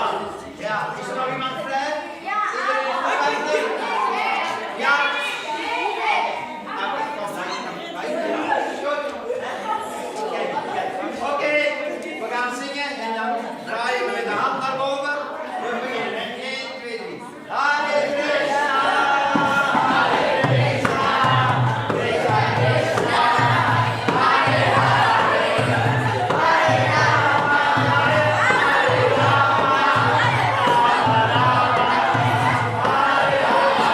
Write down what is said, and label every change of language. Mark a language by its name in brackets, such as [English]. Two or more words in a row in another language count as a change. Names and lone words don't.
[Dutch] Ja, is er nog iemand vrij? Ja. Iedereen is vrij? Ja. Oké, we gaan zingen en dan draaien we met de hand naar boven. We beginnen. 1, 2, 3. [Sanskrit] Hare Krishna, Hare Krishna, Krishna Krishna, Hare Hare, Hare Rama, Hare Rama, Rama Rama, Hare Hare.